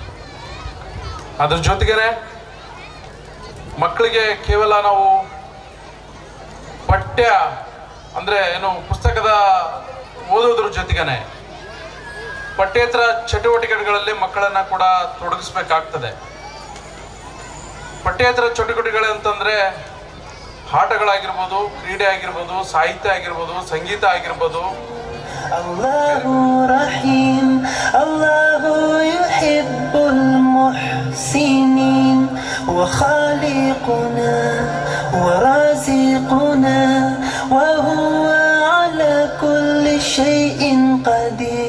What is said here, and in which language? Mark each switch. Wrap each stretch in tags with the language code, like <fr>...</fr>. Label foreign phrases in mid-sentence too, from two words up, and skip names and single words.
<kn>ಅದ್ರ ಜೊತೆಗೆ ಮಕ್ಕಳಿಗೆ ಕೇವಲ ನಾವು ಪಠ್ಯ ಅಂದರೆ ಏನು ಪುಸ್ತಕದ ಓದೋದ್ರ ಜೊತೆಗೇ ಪಠ್ಯೇತರ ಚಟುವಟಿಕೆಗಳಲ್ಲಿ ಮಕ್ಕಳನ್ನು ಕೂಡ ತೊಡಗಿಸ್ಬೇಕಾಗ್ತದೆ. ಪಠ್ಯೇತರ ಚಟುವಟಿಕೆಗಳು ಅಂತಂದರೆ ಆಟಗಳಾಗಿರ್ಬೋದು, ಕ್ರೀಡೆ ಆಗಿರ್ಬೋದು, ಸಾಹಿತ್ಯ ಆಗಿರ್ಬೋದು, ಸಂಗೀತ ಆಗಿರ್ಬೋದು.</kn> <ar>الله رحيم، الله يحب المحسنين، وخالقنا ورازقنا وهو على كل شيء قدير.</ar>